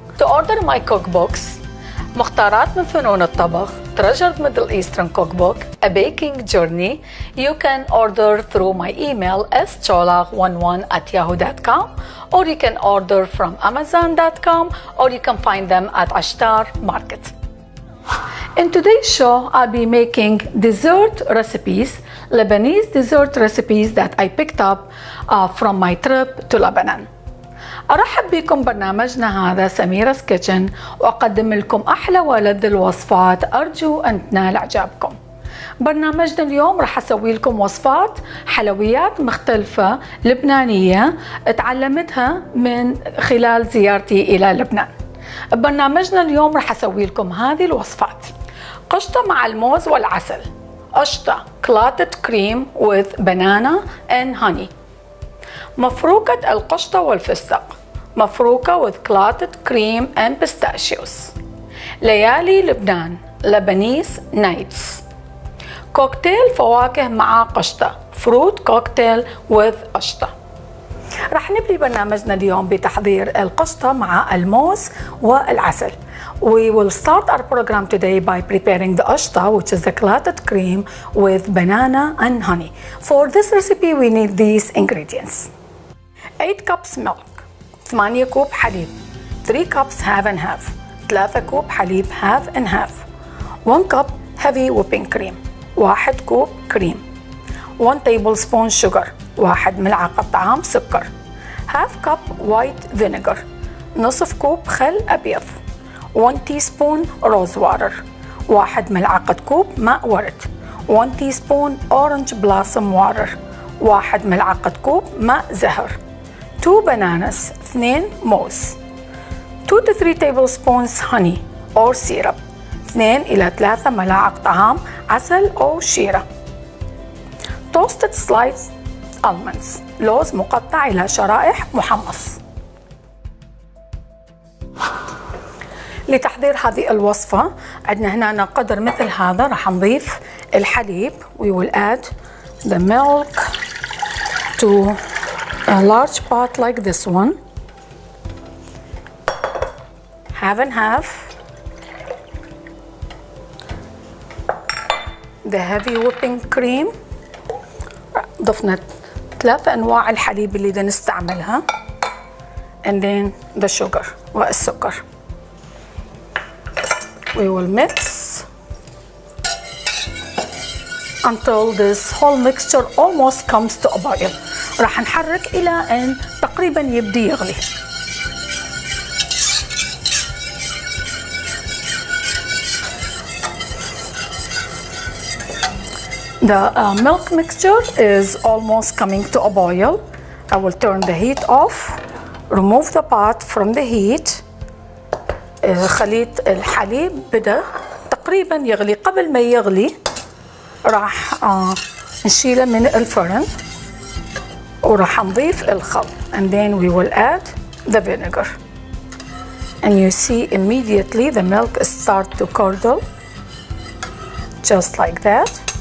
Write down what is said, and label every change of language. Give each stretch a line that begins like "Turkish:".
English: To order my cookbooks,
Arabic: مختارات من فنون الطبخ,
English: Treasured Middle Eastern Cookbook, a baking journey, you can order through my email scholar11@yahoo.com, or you can order from amazon.com, or you can find them at Aushta Market. In today's show, I'll be making dessert recipes, Lebanese dessert recipes that I picked up from my trip to Lebanon.
Arabic: أرحب بكم برنامجنا هذا سميرا's كيتشن، وأقدم لكم أحلى ولذ الوصفات، أرجو أن تنال إعجابكم. برنامجنا اليوم رح أسوي لكم وصفات حلويات مختلفة لبنانية تعلمتها من خلال زيارتي إلى لبنان. برنامجنا اليوم رح أسوي لكم هذه الوصفات: قشطة مع الموز والعسل، أوشتا
English: clotted cream with banana and honey،
Arabic: مفروكة القشطة والفستق، مفروكة
English: with clotted cream and pistachios،
Arabic: ليالي لبنان
English: lebanese nights،
Arabic: كوكتيل فواكه مع قشطة
English: fruit cocktail with
Arabic: أوشتا. رح نبدي برنامجنا اليوم بتحضير القشطة مع الموز والعسل.
English: We will start our program today by preparing the Aushta, which is the clotted cream with banana and honey. For this recipe we need these ingredients: 8 cups milk،
Arabic: 8 كوب حليب،
English: 3 cups half and half،
Arabic: 3 كوب حليب
English: half and half، 1 cup heavy whipping cream،
Arabic: 1 كوب كريم،
English: 1 tablespoon sugar،
Arabic: 1 ملعقة طعام سكر،
English: half cup white vinegar،
Arabic: نصف كوب خل أبيض،
English: 1 teaspoon rose water،
Arabic: 1 ملعقة كوب ماء ورد،
English: 1 teaspoon orange blossom water،
Arabic: 1 ملعقة كوب ماء زهر،
English: 2 bananas،
Arabic: 2 موز،
English: 2 to 3 tablespoons honey or syrup،
Arabic: 2 إلى 3 ملاعق طعام عسل أو شيرة،
English: toasted sliced almonds،
Arabic: لوز مقطع إلى شرائح محمص. لتحضير هذه الوصفة عندنا هنا قدر مثل هذا، راح نضيف الحليب.
English: We will add the milk to a large pot like this one, half and half, the heavy whipping cream،
Arabic: ضفنا 3 أنواع الحليب اللي بدنا نستعملها،
English: and then the sugar
Arabic: والسكر.
English: We will mix until this whole mixture almost comes to a boil.
Arabic: راح نحرك إلى أن تقريبا يبدي يغلي.
English: The milk mixture is almost coming to a boil. I will turn the heat off, remove the pot from the heat.
Arabic: خليط الحليب بدأ تقريبا يغلي. قبل ما يغلي راح نشيله من الفرن وراح نضيف الخل,
English: and then we will add the vinegar, and you see immediately the milk start to curdle just like that.